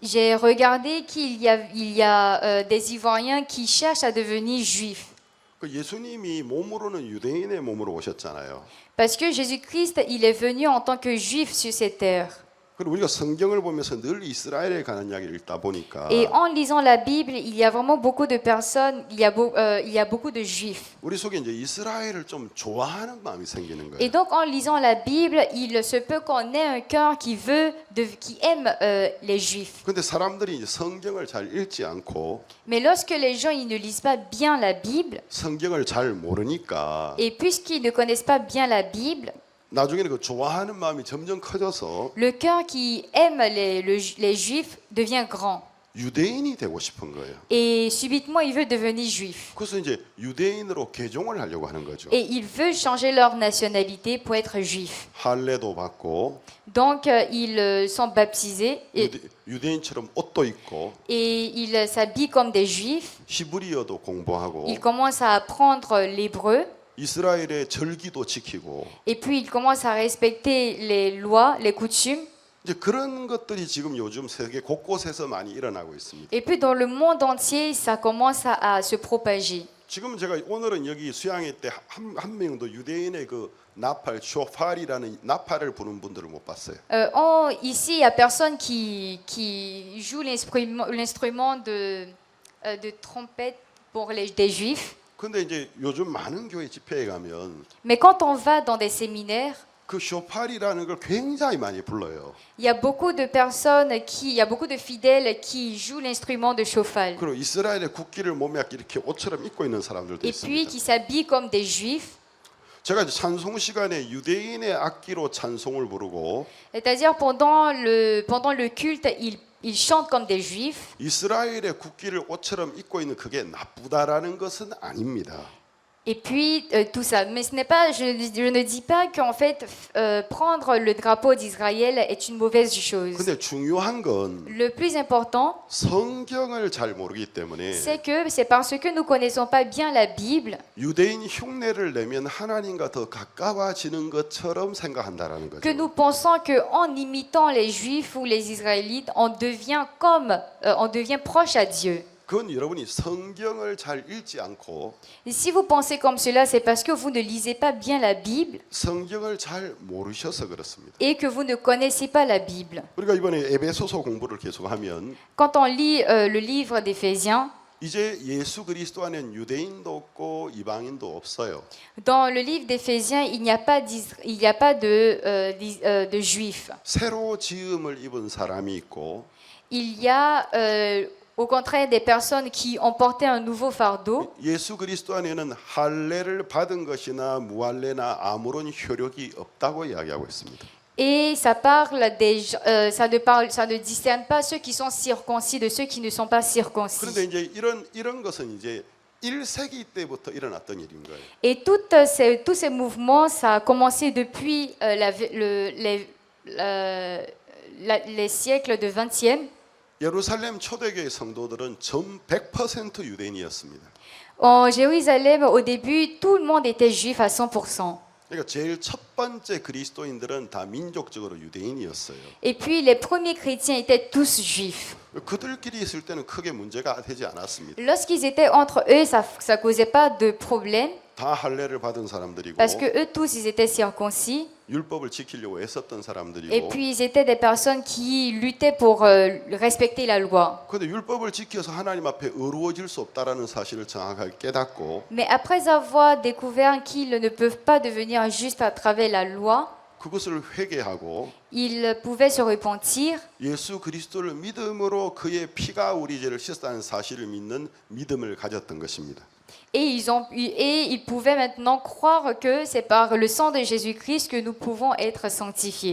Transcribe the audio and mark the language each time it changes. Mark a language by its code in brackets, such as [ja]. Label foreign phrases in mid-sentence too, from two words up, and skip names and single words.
[fr] j'ai regardé qu'il y a des Ivoiriens qui cherchent à devenir juifs. [ko] 그 예수님이 몸으로는 유대인의 몸으로 오셨잖아요. [fr] Parce que Jésus-Christ, il est venu en tant que juif sur cette terre. [ko] 그리고 우리가 성경을 보면서 늘 이스라엘에 관한 이야기를 읽다 보니까 [fr] Et en lisant la Bible, il y a vraiment beaucoup de personnes, il y a beaucoup de juifs. [ko] 우리 속에 이제 이스라엘을 좀 좋아하는 마음이 생기는 [fr] Et [ko] 거예요. [fr] donc en lisant la Bible, il se peut qu'on ait un cœur qui aime les juifs. [ko] 근데 사람들이 이제 성경을 잘 읽지 않고 [fr] Mais lorsque les gens ils ne lisent pas bien la Bible, [ko] 성경을 잘 모르니까 [fr] et puisqu'ils ne connaissent pas bien la Bible, [ko] 나중에는 그 좋아하는 마음이 점점 커져서 [fr] le cœur qui aime les juifs devient grand. [ko] 유대인이 되고 싶은 거예요. [fr] Et subitement, il veut devenir juif. [ko] 그래서 이제 유대인으로 개종을 하려고 하는 거죠. [fr] Et ils veulent changer leur nationalité pour être juif. [ko] 할례도 받고 [fr] Donc, ils sont baptisés et [ko] 유대인처럼 옷도 입고 [fr] ils s'habillent comme des juifs. [ko] 히브리어도 공부하고 [fr] Ils commencent à apprendre l'hébreu. [ko] 이스라엘의 절기도 지키고 [fr] Et puis, ils commencent à respecter les lois, les coutumes. [ko] 이제 그런 것들이 지금 요즘 세계 곳곳에서 많이 일어나고 있습니다. [fr] Et puis, dans le monde entier, ça commence à se propager. [ko] 지금 제가 오늘은 여기 수양회 때 한 명도 유대인의 그 나팔 쇼파리라는 나팔을 부는 분들을 못 봤어요. [fr] Ici, il n'y a personne qui joue l'instrument de trompette pour des juifs. [ko] 근데 이제 요즘 많은 교회 집회에 가면 [fr] Mais quand on va dans des séminaires, [ko] 그 쇼파리라는 걸 굉장히 많이 불러요. [fr] il y a beaucoup de personnes il y a beaucoup de fidèles qui jouent l'instrument de chauffal. [ko] 그리고 이스라엘의 국기를 몸에 이렇게 옷처럼 입고 있는 사람들도 [fr] Et puis [ko] 있습니다. [fr] qui s'habillent comme des juifs. [ko] 제가 이제 찬송 시간에 유대인의 악기로 찬송을 부르고 [fr] C'est-à-dire pendant le culte, ils chantent comme des juifs. [ko] 이스라엘의 국기를 옷처럼 입고 있는 그게 나쁘다라는 것은 아닙니다. [fr] Et puis tout ça. Mais ce n'est pas, je ne dis pas qu'en fait prendre le drapeau d'Israël est une mauvaise chose. [ko] 근데 중요한 건 [fr] Le plus important, [ko] 성경을 잘 모르기 때문에 [fr] c'est parce que nous connaissons pas bien la Bible [ko] 유대인 흉내를 내면 하나님과 더 가까워지는 것처럼 생각한다라는 거죠. [fr] que nous pensons que en imitant les Juifs ou les Israélites, on devient proche à Dieu. [ko] 그건 여러분이 성경을 잘 읽지 않고 [fr] Et si vous pensez comme cela, c'est parce que vous ne lisez pas bien la Bible [ko] 성경을 잘 모르셔서 그렇습니다. [fr] et que vous ne connaissez pas la Bible. [ko] 우리가 이번에 에베소서 공부를 계속하면 [fr] Quand on lit le livre d'Éphésiens, [ko] 이제 예수 그리스도 안에는 유대인도 없고 이방인도 없어요. [fr] dans le livre d'Éphésiens, il n'y a pas de Juifs. [ko] 새로 지음을 입은 사람이 있고 [fr] il y a au contraire des personnes qui ont porté un nouveau fardeau. [ko] 예수 그리스도 안에는 할례를 받은 것이나 무할례나 아무런 효력이 없다고 이야기하고 있습니다. [fr] Et ça ça ne discerne pas ceux qui sont circoncis de ceux qui ne sont pas circoncis. [ko] 그런데 이제 이런 것은 이제 1세기 때부터 일어났던 일인 거예요. [fr] Et tous ces mouvements, ça a commencé depuis les siècles de 20e. [ko] 예루살렘 초대교회 성도들은 전 100% 유대인이었습니다. [fr] En Jérusalem, au début, tout le monde était juif à 100%. [ko] 그러니까 제일 첫 번째 그리스도인들은 다 민족적으로 유대인이었어요. [fr] Et puis, les premiers chrétiens étaient tous juifs. [ko] 그들끼리 있을 때는 크게 문제가 되지 않았습니다. [fr] Lorsqu'ils étaient entre eux, ça causait pas de problème. [ko] 다 할례를 받은 사람들이고 [fr] Parce que eux tous, ils étaient circoncis. [ko] 율법을 지키려고 애썼던 [fr] Et [ko] 사람들이고 [fr] puis, ils étaient des personnes qui luttaient pour respecter la loi. [ko] 그런데 율법을 지켜서 하나님 앞에 의로워질 수 없다라는 사실을 정확하게 깨닫고 [fr] Mais après avoir découvert qu'ils ne peuvent pas devenir justes à travers la loi, [ko] 그것을 회개하고 [fr] ils pouvaient se repentir [ko] 예수 그리스도를 믿음으로 그의 피가 우리 죄를 씻었다는 사실을 믿는 믿음을 가졌던 것입니다. [fr] et ils pouvaient maintenant croire que c'est par le sang de Jésus-Christ que nous pouvons être sanctifiés.